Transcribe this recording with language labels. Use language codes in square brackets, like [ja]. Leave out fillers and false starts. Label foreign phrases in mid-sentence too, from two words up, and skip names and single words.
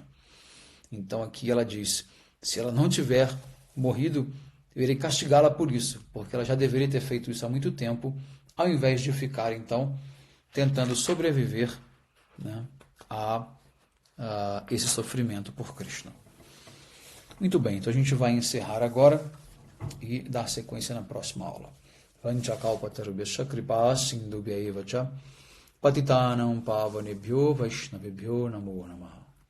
[pt] Então aqui ela diz, se ela não tiver morrido, eu irei castigá-la por isso, porque ela já deveria ter feito isso há muito tempo, ao invés de ficar, então, tentando sobreviver a esse sofrimento por Krishna. Muito bem, então a gente vai encerrar agora e dar sequência na próxima aula. [sa] वाञ्छाकल्पतरुभ्यश्च कृपासिन्धुभ्य एव च पतितानां पावनेभ्यो वैष्णवेभ्यो नमो नमः.